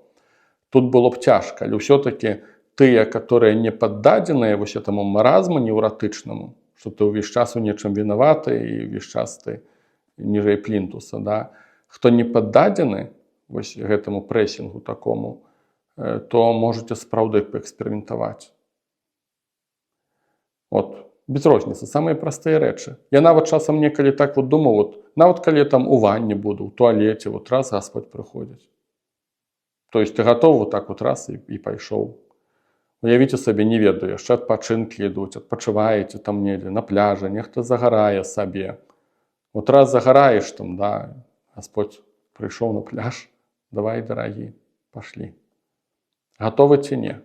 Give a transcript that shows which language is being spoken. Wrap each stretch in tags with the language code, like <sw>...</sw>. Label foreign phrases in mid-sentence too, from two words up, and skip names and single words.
<be>Тут было б цяжка, але ўсё-такі тыя, которые не паддадзеныя вось этаму маразму неўратычнаму, што ты ўвесь час у нечым вінаваты і ўвесь час ты ніжэй плінтуса, да? Хто не паддадзены вось гэтаму прэсінгу такому, то можаце спраўды паэксперыментаваць. Вот. Без розніцы, самыя простыя рэчы. Я нават часам некалі так вот думаў, вот, нават калі там у ванне буду, у туалете, вот раз Господь прыходзіць.</be> <ru>То есть ты готов вот так вот раз і пайшоў.</ru> <be>Уявіце сабе, не ведаю, яшчэ адпачынкі ідуць, адпачываеце там недзе, на пляжы, нехта загарае сабе. Вот раз загараеш там, да, Господь прыйшоў на пляж, давай, дарагі, пашлі. Готовы ці не?</be>